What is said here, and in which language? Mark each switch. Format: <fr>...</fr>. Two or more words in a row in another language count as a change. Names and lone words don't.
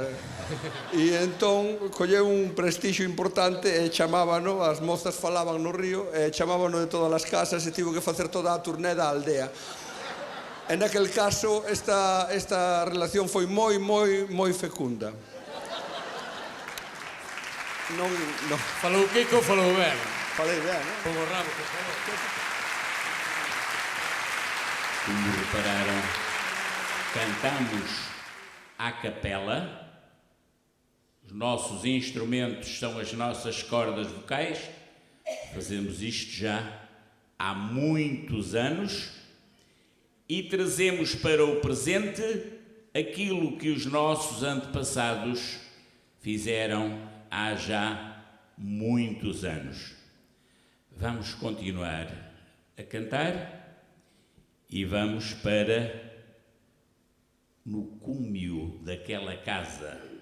<gl>E entón colleu un prestixio importante e chamábano, as mozas falaban no río, e chamábano de todas as casas e tivo que facer toda a turné da aldea. En aquel caso, esta relación foi moi fecunda. Non... Falou Kiko, falou ben. Falei ben, non? Como rabo, por favor.</gl> <pt>Como repararam, cantamos à capela, os nossos instrumentos são as nossas cordas vocais, fazemos isto já há muitos anos e trazemos para o presente aquilo que os nossos antepassados fizeram há já muitos anos. Vamos continuar a cantar e vamos para no cúmio daquela casa.</pt>